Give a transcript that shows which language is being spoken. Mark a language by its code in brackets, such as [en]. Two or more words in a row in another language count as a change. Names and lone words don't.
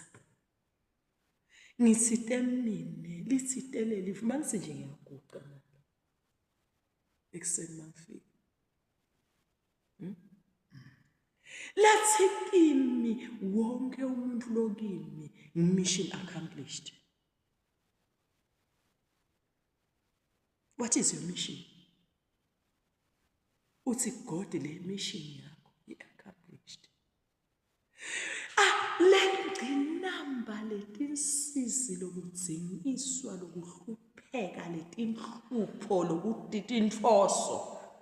[ss] Ngitsite mine, litsitele lifu, manise nje ngiyaguqa ngapha. Ekuseni mangifika. Lathi kimi wonke umuntu lo kimi [en] mission accomplished. What is your mission? [ss] Uthi God le mission yakho i-accomplished. Lengqinamba letinsizi lokudzingiswa lokuhlupheka letinhlupho lokuditinfoso.